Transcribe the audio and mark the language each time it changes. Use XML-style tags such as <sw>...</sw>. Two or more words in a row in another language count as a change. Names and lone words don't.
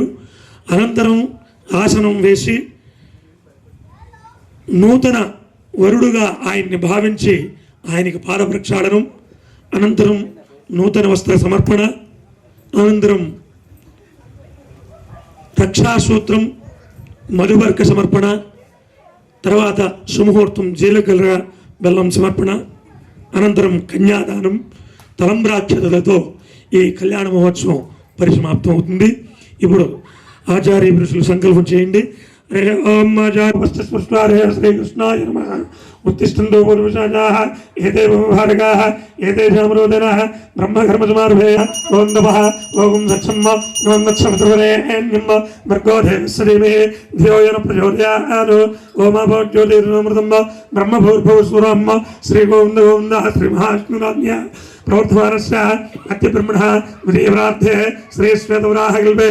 <te>అనంతరం ఆసనం వేసి నూతన వరుడుగా ఆయన్ని భావించి ఆయనకి పాదప్రక్షాళనం, అనంతరం నూతన వస్త్ర సమర్పణ, అనంతరం రక్షాసూత్రం, మధువర్క సమర్పణ, తర్వాత సుముహూర్తం జీలకర్ర బెల్లం సమర్పణ, అనంతరం కన్యాదానం, తలంబ్రాక్షతలతో ఈ కళ్యాణ మహోత్సవం పరిసమాప్తం అవుతుంది. ఇప్పుడు ఆచార్య పురుషులు సంకల్పం చేయండి.</te> <sa>ఓం ఆచార్య శ్రీకృష్ణాయ నమః. उत्तिष्ठन्तो पूर्वशाजाः एते भार्गाः एतेषां रोदनः ब्रह्मकर्मसमारभे ओं नमः ओं सत्सम्म ओं तत्सवितुर्वरेण्यं भर्गो देवस्य धीमहि धियो यो न प्रचोदयात् ओमाभो ज्योतिर्मृतं ब्रह्मभूर्भुवस्वरं श्रीगोविन्दः श्रीमहाविष्णुराज्ञा प्रवर्तमानस्य अत्यब्रह्मणः विजयप्रार्थे श्रीश्वेतवराहकल्पे</sa>